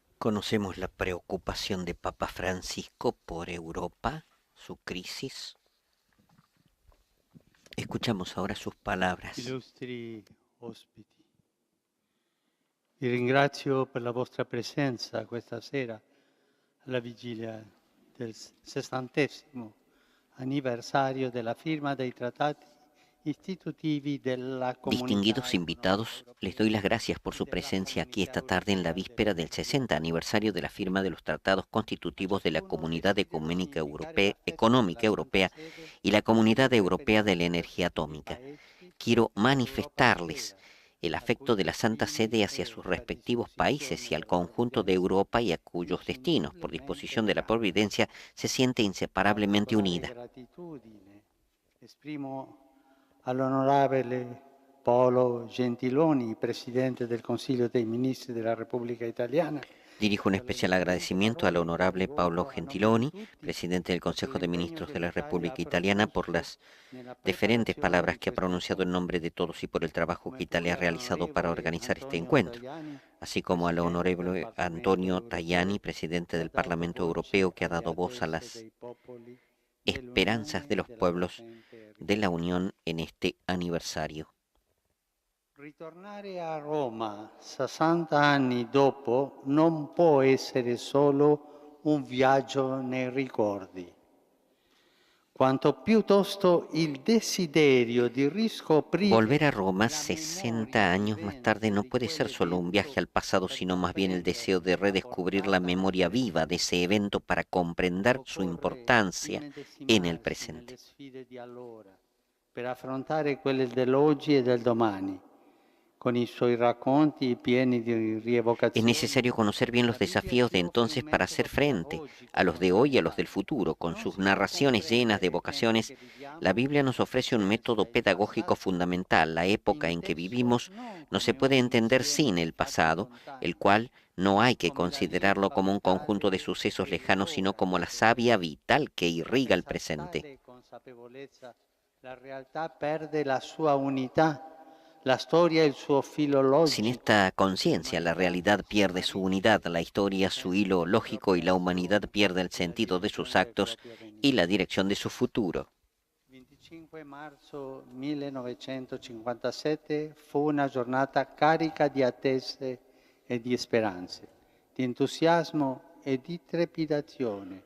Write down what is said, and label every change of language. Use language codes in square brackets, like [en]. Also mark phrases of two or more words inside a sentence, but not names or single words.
[es] Conocemos la preocupación de Papa Francisco por Europa, su crisis. Escuchamos ahora sus palabras. [it] Illustri ospiti, vi ringrazio per la vostra presenza questa sera alla vigilia del 60° anniversario della firma dei trattati istitutivi della Comunità [es] Distinguidos [it] Económica [es] invitados, les doy las [it] Europea [es] gracias por [it] e [es] su [it] della [es] presencia aquí [it] Comunità [es] esta tarde en la [it] Europea [es] víspera [it] delle [es] del [it] Nazioni [es] 60 [it] Unite. [es] aniversario de la firma de los tratados [it] A [es] constitutivos de la [it] ciascuno [es] Comunidad [it] desidero [es] Económica [it] significare l'affetto [es] Económica [it] della Santa [es] Europea [it] Sede [es] y la Comunidad [it] anche per i [es] Europea de la [it] nostri [es] Energía [it] rispettivi [es] Atómica. [it] paesi [es] Quiero [it] e per l'Europa [es] manifestarles [it] intera, [es] el [it] a cui [es] afecto de la Santa [it] destini [es] Sede hacia sus [it] e per [es] respectivos países [it] disposizione [es] y al [it] della [es] conjunto de [it] provvidenza [es] Europa y a cuyos destinos, por [it] indissolubilmente [es] disposición de la [it] legati. [es] Providencia, se siente inseparablemente [it] Particolare [es] unida. [it] gratitudine esprimo all'onorevole Paolo Gentiloni, Presidente del Consiglio dei Ministri della Repubblica Italiana, [es] Dirijo un [it] per le [es] especial [it] eloquenti [es] agradecimiento al [it] parole che [es] honorable Paolo [it] rivolgo a nome di [es] Gentiloni, [it] tutti [es] presidente del [it] e per [es] Consejo de [it] l'impegno [es] Ministros [it] che [es] de la [it] l'Italia ha [es] República Italiana, por [it] profuso [es] las [it] nella [es] deferentes [it] preparazione [es] palabras [it] di [es] que ha [it] questo [es] pronunciado en [it] incontro, [es] nombre de todos y por el trabajo que [it] come [es] Italia [it] pure [es] ha realizado para [it] all'onorevole [es] organizar este [it] Antonio [es] encuentro, [it] Tajani, [es] así como al [it] Presidente del [es] honorable [it] Parlamento [es] Antonio Europeo, Tajani, presidente [it] che ha [es] del [it] dato [es] Parlamento [it] voce [es] Europeo, que ha [it] alle [es] dado voz a [it] attese [es] las [it] dei popoli [es] esperanzas de [it] dell'Unione e [es] los [it] della [es] pueblos [it] presente [es] de la [it] Repubblica. [es] Unión en este aniversario. [it] Ritornare a Roma 60 anni dopo non può essere solo un viaggio nei ricordi, quanto piuttosto il desiderio di [es] Volver [it] riscoprire [es] a Roma [it] la memoria [es] 60 años más tarde [it] vivente [es] no [it] di [es] puede ser solo un [it] quell'evento [es] viaje al pasado, [it] per [es] sino más bien el deseo [it] comprenderne [es] de [it] la [es] redescubrir la [it] portata [es] memoria viva de [it] presente. [es] ese evento para comprender su [it] Occorre [es] importancia en el [it] immedesimarsi [es] presente. [it] nelle sfide di allora per affrontare quelle dell'oggi e del domani, con i suoi racconti pieni di [es] Es [it] rievocazioni. [es] necesario conocer bien los [it] La Bibbia [es] desafíos [it] ci [es] de [it] offre un [es] entonces para hacer [it] metodo [es] frente a [it] pedagogico [es] los de hoy y a los del [it] fondamentale. [es] futuro. Con [it] Non [es] sus [it] si può [es] narraciones llenas de [it] comprendere i tempi [es] vocaciones, [it] che [es] la [it] viviamo [es] Biblia nos ofrece un método [it] senza il [es] pedagógico [it] passato, [es] fundamental. La época en que [it] inteso [es] vivimos [it] non [es] no se [it] come un [es] puede entender [it] insieme [es] sin [it] di [es] el [it] fatti [es] pasado, el [it] lontani, [es] cual no hay que [it] come la [es] considerarlo [it] linfa [es] como un conjunto de [it] vitale [es] sucesos [it] che [es] lejanos, sino [it] irrora [es] como la [it] questo [es] savia [it] presente. [es] vital que irriga el [it] Senza [es] presente. [it] tale consapevolezza la realtà perde la sua unità, la storia il suo filo [es] Sin [it] logico, [es] esta conciencia, la [it] l'umanità [es] realidad [it] si [es] pierde su unidad, [it] smarrisce [es] la historia su [it] senza [es] hilo [it] le [es] lógico y [it] proprie [es] la humanidad [it] azioni [es] pierde el [it] e la [es] sentido de sus [it] direzione del [es] actos [it] proprio [es] y la [it] avvenire. [es] dirección de su futuro. [it] 25 marzo 1957 fu una giornata carica di attese e di speranze, di entusiasmo e di trepidazione.